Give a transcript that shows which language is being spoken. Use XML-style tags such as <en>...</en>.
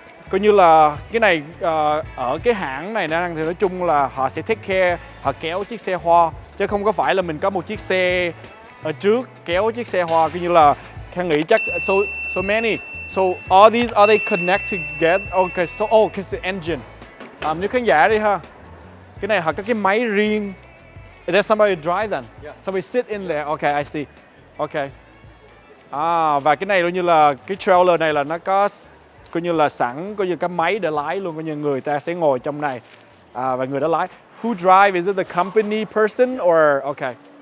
<vi>Coi như là cái này ở cái hãng này thì nói chung là họ sẽ</vi> <en>take care,</en> <vi>họ kéo chiếc xe hoa chứ không có phải là mình có một chiếc xe ở trước kéo chiếc xe hoa. Coi như là Khang nghĩ chắc</vi> <en>so many. So all these, are they connect together? Okay, so because the engine.</en> <vi>Nếu khán giả đi ha. Cái này họ có cái máy riêng.</vi> <en>Is there somebody drive then? Yeah. Somebody sit in there. Okay, I see. Okay.</en> <vi>Và cái này coi như là cái trailer này là nó có coi như là sẵn coi như cái máy để lái luôn, coi như người ta sẽ ngồi trong này và người đó lái.</vi> <en>Who drive? Is it the company person or okay?</en>